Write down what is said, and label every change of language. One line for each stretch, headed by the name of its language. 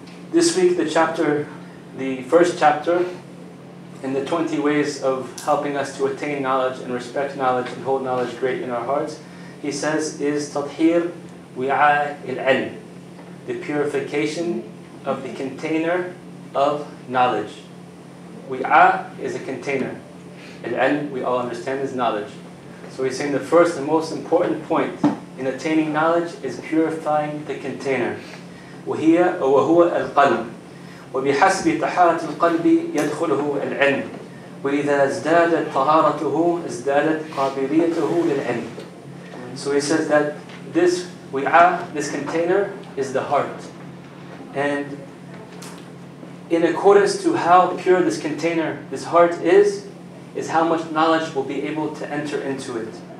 English: This week, the first chapter, in the 20 ways of helping us to attain knowledge and respect knowledge and hold knowledge great in our hearts, he says, is
Arabic: تطهير وعاء العلم,
English: the purification of the container of knowledge. Wi'a is a container. Al-ilm, we all understand, is knowledge. So he's saying the first and most important point in attaining knowledge is purifying the container.
Arabic: وهو القلب. وبحسب طهارة القلب يدخله العلم. وإذا ازدادت طهارته ازدادت قابليته للعلم.
English: So he says that this container is the heart. And in accordance to how pure this container, this heart is how much knowledge will be able to enter into it.